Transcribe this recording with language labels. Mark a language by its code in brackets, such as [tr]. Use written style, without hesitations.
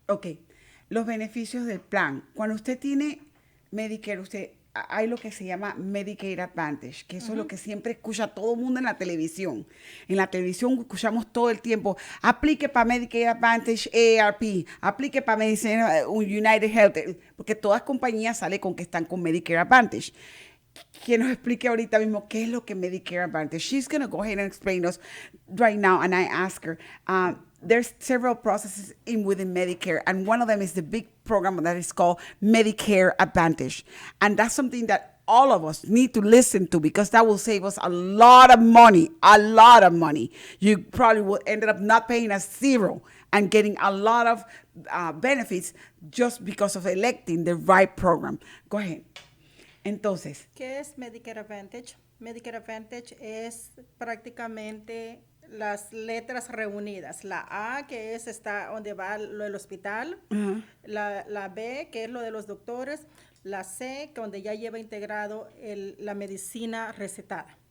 [es] Ok, los beneficios del plan. Cuando usted tiene Medicare, hay lo que se llama Medicaid Advantage, que eso es lo que siempre escucha todo el mundo en la televisión. En la televisión escuchamos todo el tiempo, aplique para Medicaid Advantage AARP, aplique para United Health, porque todas compañías salen con que están con Medicare Advantage. que nos explique ahorita mismo qué es lo que Medicare Advantage. [en] She's going to go ahead and explain us right now, and I ask her, there's several processes within Medicare, and one of them is the big program that is called Medicare Advantage. And that's something that all of us need to listen to, because that will save us a lot of money, a lot of money. You probably will end up not paying a zero and getting a lot of benefits just because of electing the right program. Go ahead. [es] Entonces, ¿qué es Medicare Advantage? Medicare Advantage es prácticamente las letras reunidas. La A, que está donde va lo del hospital. La B, que es lo de los doctores. La C, que donde ya lleva integrado la medicina recetada.